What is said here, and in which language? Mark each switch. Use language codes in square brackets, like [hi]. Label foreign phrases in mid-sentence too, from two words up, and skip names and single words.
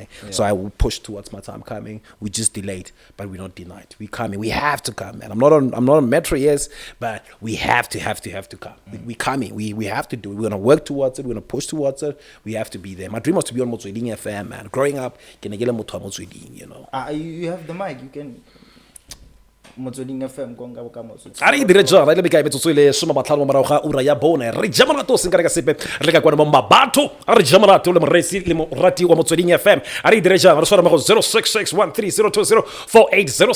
[en] So I will push towards my time coming. We just delayed, but we're not denied. We coming. We have to come, man. I'm not on Metro, yes, but we have to come. We coming. We have to do it. We're gonna work towards it. We're gonna push towards it. We have to be there. My dream was to be on Motsweding FM, man. Growing up, you know. You have the mic. You can. [tn] Motsweding FM a re dire jana ile bekae metsotso ile soma matlhano morago ga ura ya bone re ja morato o senkare ka sepe re ka kwana mo mabatho a re ja morato le moresi le morati wa Motsweding FM a re dire jana re swara mo go 0661302048